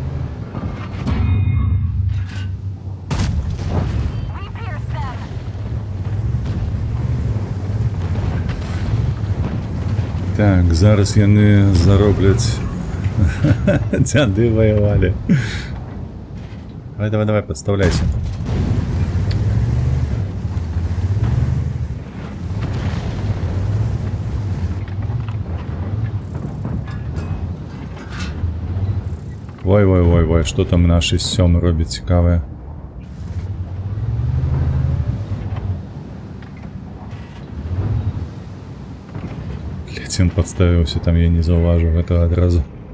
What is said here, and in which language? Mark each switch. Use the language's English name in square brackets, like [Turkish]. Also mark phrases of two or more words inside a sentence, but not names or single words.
[English] We pierce them. [Belarusian] Так, зараз яны заробляць. [Russian] Дзяды воевали. Давай, подставляйся. Ой, что там наши сёмы робят цікаве? Блять, он подставился, там я [Belarusian] не заўважу [Russian] этого адразу.